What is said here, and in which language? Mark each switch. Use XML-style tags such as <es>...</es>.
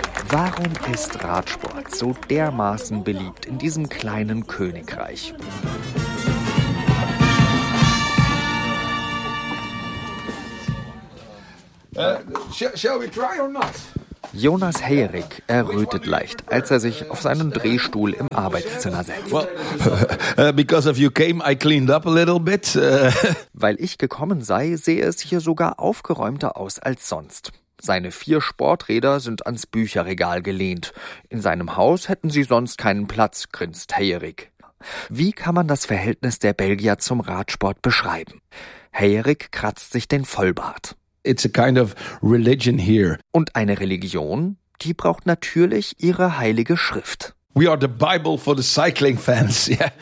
<de>Warum ist Radsport so dermaßen beliebt in diesem kleinen Königreich?</de> <en>Shall we try or not?</en> <de>Jonas Heyrick errötet leicht, als er sich auf seinen Drehstuhl im Arbeitszimmer setzt.</de> <en>Well, because of you came, I cleaned up a little bit.</en> <de>Weil ich gekommen sei, sehe es hier sogar aufgeräumter aus als sonst. Seine 4 Sporträder sind ans Bücherregal gelehnt. In seinem Haus hätten sie sonst keinen Platz, grinst Heyrick. Wie kann man das Verhältnis der Belgier zum Radsport beschreiben? Heyrick kratzt sich den Vollbart.</de> <en>It's a kind of religion here.</en> <de>Und eine Religion, die braucht natürlich ihre heilige Schrift.</de> <en>We are the Bible for the cycling fans, yeah.</en>